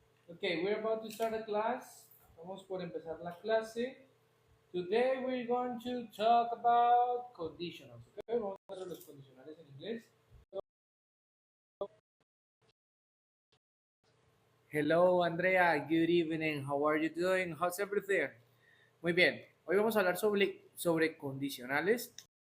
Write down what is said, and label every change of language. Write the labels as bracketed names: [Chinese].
[English] Okay, we're about to start a class. [Spanish] Vamos por empezar la clase. [English] Today we're going to talk about conditionals. [Spanish] Okay, vamos a ver los condicionales en inglés. [English] Hello, Andrea. Good evening. How are you doing? How's everything? [Spanish] Muy bien. Hoy vamos a hablar sobre condicionales.